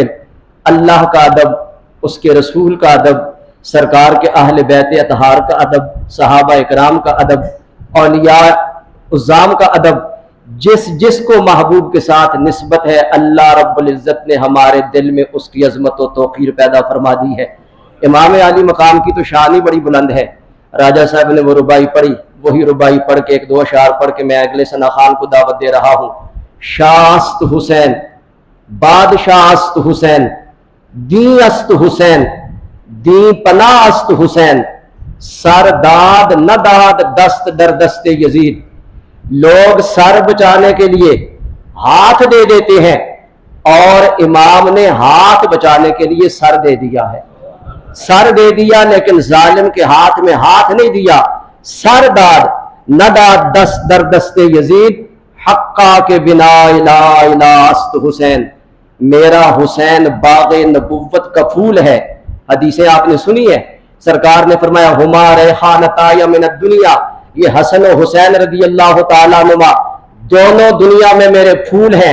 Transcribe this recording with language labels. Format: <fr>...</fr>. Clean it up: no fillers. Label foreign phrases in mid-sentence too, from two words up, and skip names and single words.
<ur>اللہ کا ادب، اس کے رسول کا ادب، سرکار کے اہل بیت اطہار کا ادب، صحابہ اکرام کا ادب، اولیاء عظام کا ادب، جس کو محبوب کے ساتھ نسبت ہے اللہ رب العزت نے ہمارے دل میں اس کی عظمت و توقیر پیدا فرما دی ہے. امام عالی مقام کی تو شان ہی بڑی بلند ہے. راجہ صاحب نے وہ ربائی پڑھی، وہی ربائی پڑھ کے ایک دو اشعار پڑھ کے میں اگلے ثنا خان کو دعوت دے رہا ہوں.</ur> <fa>شاست حسین، بادشاہ است حسین، دین است حسین، دین پناہ است حسین، سر داد نہ داد دست در دست یزید.</fa> <ur>لوگ سر بچانے کے لیے ہاتھ دے دیتے ہیں، اور امام نے ہاتھ بچانے کے لیے سر دے دیا ہے. سر دے دیا لیکن ظالم کے ہاتھ میں ہاتھ نہیں دیا.</ur> <fa>سر داد نہ داد دست در دست یزید، حقا کے بنا الہ الہ است حسین.</fa> <ur>میرا حسین باغ نبوت کا پھول ہے. حدیثیں آپ نے سنی ہے، سرکار نے فرمایا</ur> <ar>ہما ریحانتایا من الدنیا،</ar> <ur>یہ حسن و حسین</ur> <ar>رضی اللہ تعالیٰ عنہما</ar> <ur>دونوں دنیا میں میرے پھول ہیں.</ur>